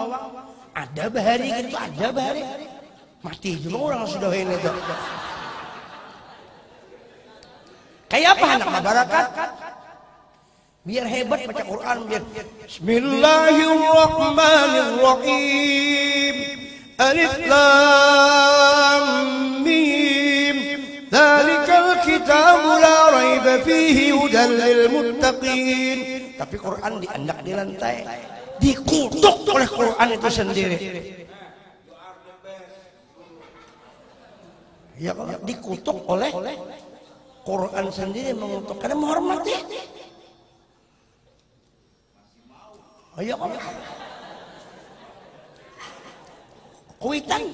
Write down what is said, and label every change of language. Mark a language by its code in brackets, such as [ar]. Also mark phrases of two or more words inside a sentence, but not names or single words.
[bjn] Ada bahari gitu, ada bahari. Mati juga orang sudah ini itu. Kayak apa anak barakat? [id] Biar hebat baca Quran, biar Bismillahirrahmanirrahim. [ar] الم. ذلك الكتاب لا ريب فيه هدى للمتقين. [bjn] Tapi Quran diandak di lantai, dikutuk oleh Quran itu sendiri. [id] Ya, dikutuk oleh Quran sendiri, mengutuk karena menghormati. [bjn] Ayo, kuitan.